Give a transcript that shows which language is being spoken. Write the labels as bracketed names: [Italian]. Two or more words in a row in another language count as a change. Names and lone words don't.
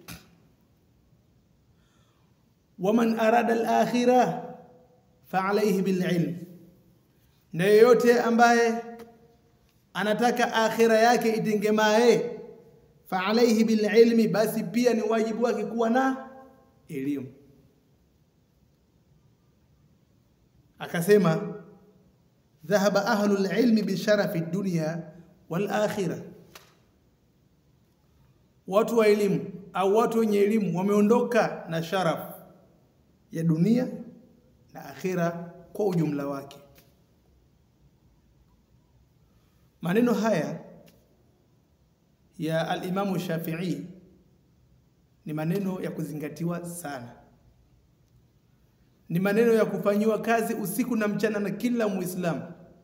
[Arabic] ومن أراد الآخرة فعليه بالعلم, [Swahili] na yoyote ambaye anataka akhira yake itengemae, [Arabic] فعليه بالعلم, [Swahili] basi pia ni wajibu wake kuwa na elimu. [Arabic] Akasema ذهب أهل العلم بشرف الدنيا والآخرة, [Swahili] watu wa elimu au watu wenye elimu wameondoka na sharaf ya dunia na akhira kwa ujumla wake. Maneno haya ya al-Imam Shafi'i ni maneno ya kuzingatiwa sana, ni maneno ya kufanyiwa kazi usiku na mchana na kila Muislamu,